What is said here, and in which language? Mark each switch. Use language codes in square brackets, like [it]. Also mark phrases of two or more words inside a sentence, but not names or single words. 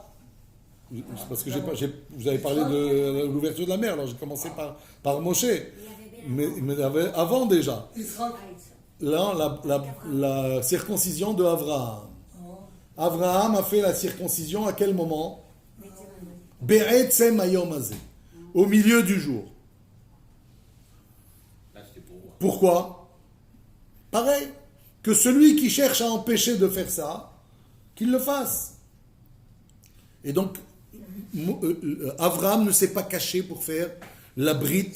[fr] Parce que vous avez parlé de l'ouverture de la mer, alors j'ai commencé par Moshe. Mais avant déjà. Là, la circoncision de Abraham. Abraham a fait la circoncision à quel moment? [he] בעצם היום הזה. [fr] Au milieu du jour. pourquoi? Pareil, que celui qui cherche à empêcher de faire ça, qu'il le fasse. Et donc, Abraham ne s'est pas caché pour faire la brite.